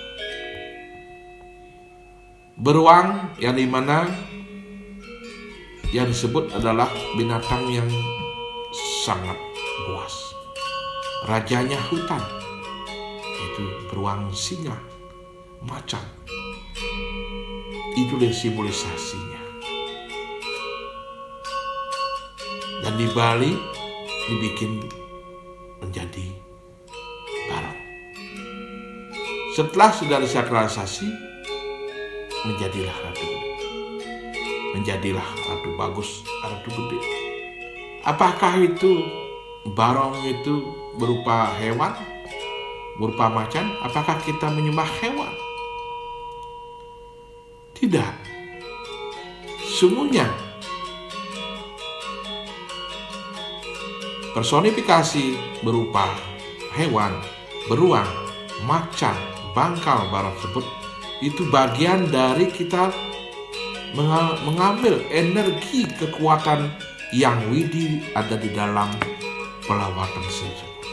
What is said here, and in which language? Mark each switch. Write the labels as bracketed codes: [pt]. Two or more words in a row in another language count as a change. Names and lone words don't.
[id] Beruang yang dimana yang disebut adalah binatang yang sangat buas, rajanya hutan, yaitu beruang, singa, macan. Itu yang simbolisasinya. Dan di Bali dibikin menjadi barong. Setelah sudah disakralisasi, menjadilah ratu gede. Menjadilah ratu bagus, ratu gede. Apakah itu barong itu berupa hewan, berupa macan? Apakah kita menyembah hewan? Tidak. Semuanya personifikasi berupa hewan, beruang, macan, bangkal barong tersebut itu bagian dari kita mengambil energi kekuatan yang widi ada di dalam pelawatan tersebut.